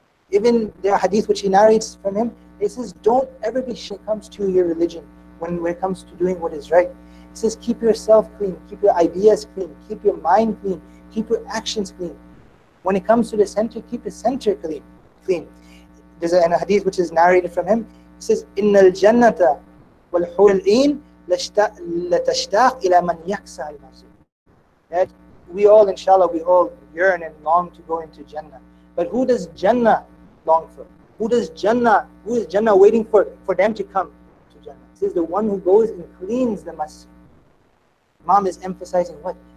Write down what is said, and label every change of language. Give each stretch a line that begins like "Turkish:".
English: Even there are hadith which he narrates from him. He says, don't ever be when it comes to your religion, when it comes to doing what is right. He says, keep yourself clean, keep your ideas clean, keep your mind clean, keep your actions clean. When it comes to the center, keep the center clean. There's a hadith which is narrated from him. He says,
Arabic: إِنَّ الْجَنَّةَ وَالْحُورِ الْعِينَ لَتَشْتَاقْ إِلَى مَنْ يَكْسَى الْمَسْجِدِ.
English: That we all, inshallah, we all yearn and long to go into Jannah. But who does Jannah long for? Who is Jannah waiting for them to come to Jannah? This is the one who goes and cleans the masjid. Imam is emphasizing what?